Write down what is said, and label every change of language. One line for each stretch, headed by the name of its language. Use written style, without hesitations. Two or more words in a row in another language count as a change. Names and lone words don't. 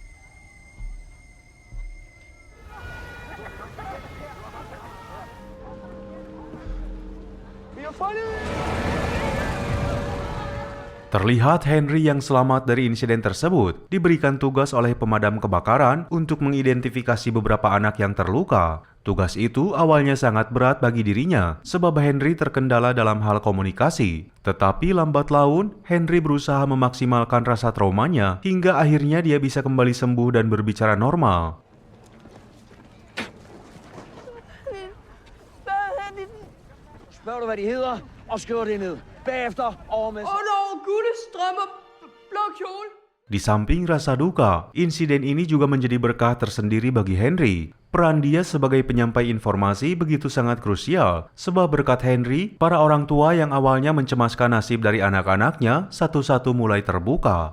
Indonesian: Terlihat Henry yang selamat dari insiden tersebut diberikan tugas oleh pemadam kebakaran untuk mengidentifikasi beberapa anak yang terluka. Tugas itu awalnya sangat berat bagi dirinya sebab Henry terkendala dalam hal komunikasi. Tetapi lambat laun, Henry berusaha memaksimalkan rasa traumanya hingga akhirnya dia bisa kembali sembuh dan berbicara normal.
Danish: Spørg du, hvad de hedder, og skriver det ned. Bagefter over med...
Indonesian: Di samping rasa duka, insiden ini juga menjadi berkah tersendiri bagi Henry. Peran dia sebagai penyampai informasi begitu sangat krusial, sebab berkat Henry, para orang tua yang awalnya mencemaskan nasib dari anak-anaknya satu-satu mulai terbuka.